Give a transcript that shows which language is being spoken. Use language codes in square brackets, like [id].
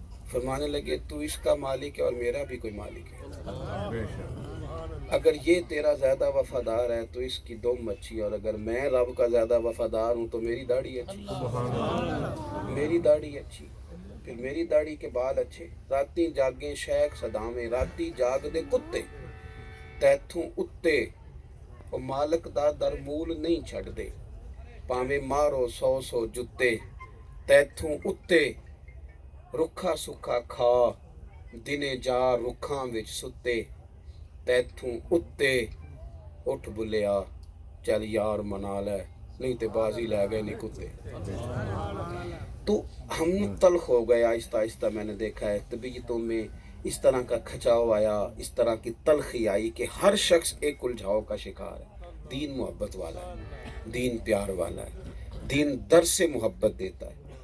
[ur] فرمانے لگے تو اس کا مالک ہے اور میرا بھی کوئی مالک ہے. اگر یہ تیرا زیادہ وفادار ہے تو اس کی دم اچھی, اور اگر میں رب کا زیادہ وفادار ہوں تو میری داڑھی اچھی, میری داڑھی اچھی, پھر میری داڑھی کے بال اچھے. [pa] راتی جاگیں شیخ صدامے, راتی جاگ دے کتے تیتھوں اتے, او مالک دا در مول نہیں چھڑ دے. پاویں مارو 100 جتے تیتھوں اتے, رکھا سکھا کھا دنے جا رکھاں وچ ستے. تیتھوں اتے اٹھ بلیا چل یار منا لے نہیں تو بازی لے گئے نہیں کتے. [ur] تو ہم تلخ ہو گئے آہستہ آہستہ. میں نے دیکھا ہے طبیعتوں میں اس طرح کا کھچاؤ آیا, اس طرح کی تلخی آئی کہ ہر شخص ایک الجھاؤ کا شکار ہے. دین محبت والا ہے, دین پیار والا ہے, دین در سے محبت دیتا ہے.